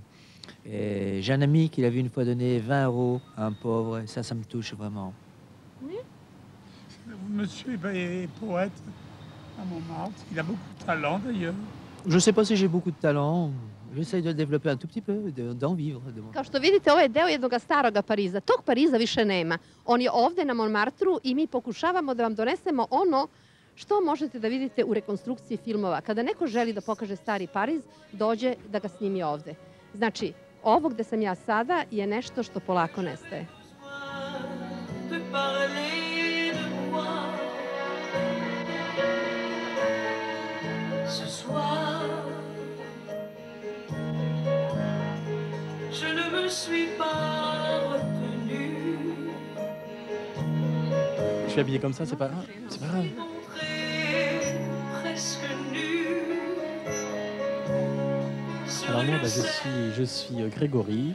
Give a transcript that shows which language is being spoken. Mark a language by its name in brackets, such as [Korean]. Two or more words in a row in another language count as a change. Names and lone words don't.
[French] J'ai un ami qui l'a vu une fois donner 20 € à un pauvre, et ça me touche vraiment. Oui. Monsieur est poète à Montmartre. Il a beaucoup de talent, d'ailleurs. Je ne sais pas si j'ai beaucoup de talent. J'essaie de le développer un tout petit peu, d'en vivre. [Serbian] Kao što vidite, ovo je deo jednog staroga Pariza. Tog Pariza više nema. On je ovde na Montmartru i mi pokušavamo da vam donesemo ono što možete da vidite u rekonstrukciji filmova. Kada neko želi da pokaže stari Pariz, dođe da ga snimi ovde. Znači, ovo gde sam ja sada je nešto što polako nestaje. [French] Je ne me suis pas retenue. Je suis habillé comme ça, c'est pas grave. C'est pas grave. Alors moi, je suis Grégory.